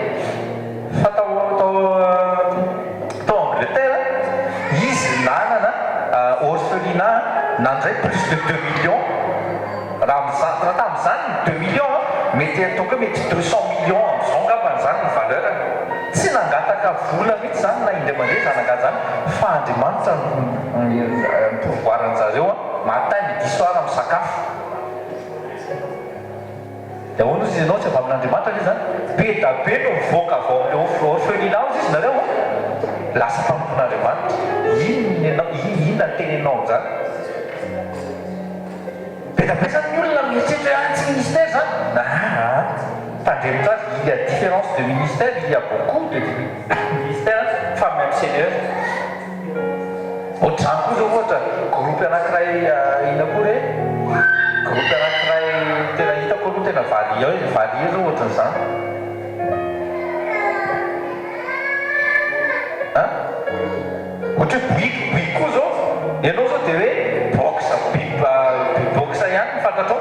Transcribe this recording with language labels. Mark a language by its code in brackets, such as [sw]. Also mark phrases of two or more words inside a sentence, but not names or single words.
[mg] Fa tao Angleterre, izy nanana orphelinat nandray [fr] plus de 2 millions. [mg] Raha tamin'izany 2 millions, mety ataoko hoe mety 200 millions amin'izao ngambany zany ny valeur. Tsy nangataka vola mihitsy zany na indray mandeha zanagaty zany, fa Andriamanitra mipovoaran'zareo [fr] matin midi soir [mg] amin'ny sakafo. Dia ahoana izy ianao tsy avy amin'Andriamanitra izy zany? Be da be no mivoaka avy ao amin'ny orphelinat izy nareo lasa mpampon'Andriamanitra. Inona ny tenenao amin'izany? Be da be zany ny olona mieritreritra hoe tsy ministère zany. Tandremitra azy, [fr] il y a différence de ministère, il y a beaucoup de ministères, fa même Seigneur. [mg] Ohatr'izany koa zao ohatra groupe anankiray ina koa hoe groupe anankiray tena hitako aloha tena valia zao ohatran'izany. Ohatra hoe bouygues koa zao, ianao zao dia hoe box ihany ny fantatrao.